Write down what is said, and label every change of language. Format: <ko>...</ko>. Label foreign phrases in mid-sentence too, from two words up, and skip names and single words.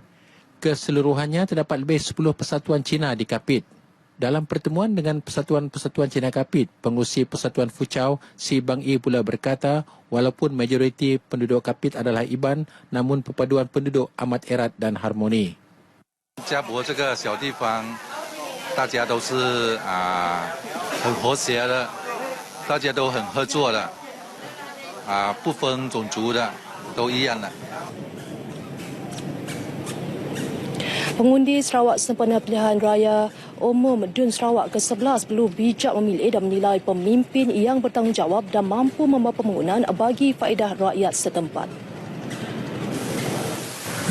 <ms>Keseluruhannya terdapat lebih 10 persatuan Cina di Kapit. Dalam pertemuan dengan persatuan-persatuan Cina Kapit, pengurusi Persatuan Fuchao, Si Bang Yi pula berkata, walaupun majoriti penduduk Kapit adalah Iban, namun perpaduan penduduk amat erat dan harmoni.</ms> <zh>家博这个小地方，大家都是很和谐的，大家都很合作的，不分种族的，都一样的。</zh> <ms>Pengundi Sarawak Sempena Pilihan Raya Umum Dun Sarawak ke-11 perlu bijak memilih dan menilai pemimpin yang bertanggungjawab dan mampu membawa pembangunan bagi faedah rakyat setempat.</ms>